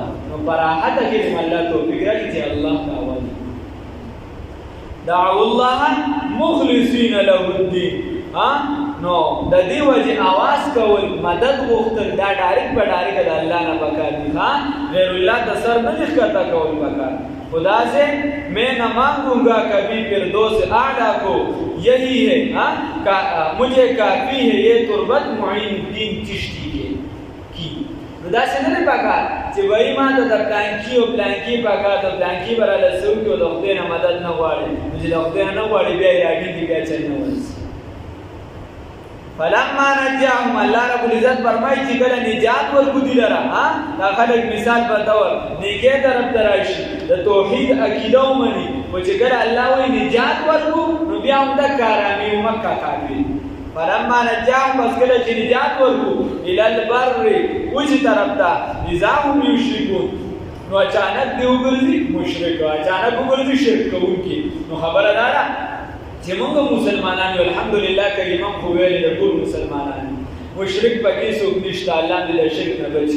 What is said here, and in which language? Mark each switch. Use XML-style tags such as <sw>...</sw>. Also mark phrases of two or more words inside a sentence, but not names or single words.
<ps>نو په راحته کې دې الله توفیق راکړي چې الله ته اواز</ps> <ar>دعوا الله مخلصین له الدین.</ar> <ps>نو د دې وجې اواز کول، مدد غوښتل دا ډایرکټ په ډایرکټ د الله نه پکار دي، غیر الله ته سر نه ښکته کول پکار.</ps> <ur>خدا سے میں نہ مانگوں گا کبھی فردوس اعلیٰ کو، یہی ہے مجھے کافی ہے یہ تربت معین الدین چشتی کی.</ur> <ps>نو داسې نه دی پکار چې وایي ما ته د پلانکي او پلانکي پکار د پلانکي براله څه وکړي او د خدای نه مدد نه غواړي، نو چې د خدای نه غواړي بیا یې راډېږي بیا چل نه ورسي.</ps> <ar>فلما نجاهم، الله رب العزت</ar> <ps>فرمایي چې کله نجات ورکړو دې لره، دا خلک مثال په ډول نیکۍ طرف ته راشي، د توحید عقیده ومني، خو چې کله الله وایي نجات ورکړو نو بیا همدغه ارامي او مکه کافي.</ps> <ar>فلما نجاهم،</ar> <ps>بس کله چې نجات ورکړو</ps> <ar>الی البر،</ar> <ps>وچې طرف ته،</ps> <ar>اذا هم یشرکون،</ar> <ps>نو اچانک دې وګرځي مشرک، اچانک وګرځي شرک کوونکي. نو خبره دا ده چې موږ مسلمانان یو، الحمدلله کلمه خو ویلې د ټول مسلمانانو، مشرک پکې څوک نشته، الله دې له شرک نه بچي.</ps>